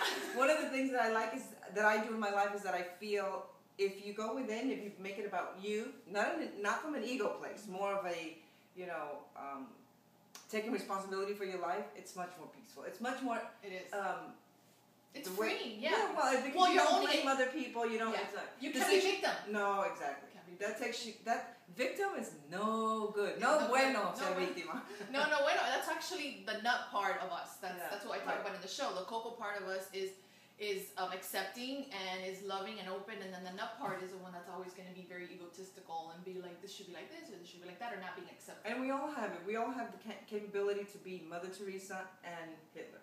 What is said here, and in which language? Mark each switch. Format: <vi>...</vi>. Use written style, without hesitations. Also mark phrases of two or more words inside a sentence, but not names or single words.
<en>One of the things that I like is that I do in my life is that I feel if you go within, if you make it about you, not from an ego place, more of a, taking responsibility for your life, it's much more peaceful. It's much more. It is. It's freeing, yeah. Yeah, because you don't blame other people. You don't. It's you can't be victim. No, exactly. That victim is no good.</en> <es>No bueno ser víctima. No bueno.</es> <en>That's actually the nut part of us. That's what I talk about in the show. The coco part of us is accepting and is loving and open, and then the nut part is the one that's always going to be very egotistical and be like, this should be like this or this should be like that, or not being accepted. And we all have it. We all have the capability to be Mother Teresa and Hitler.</en>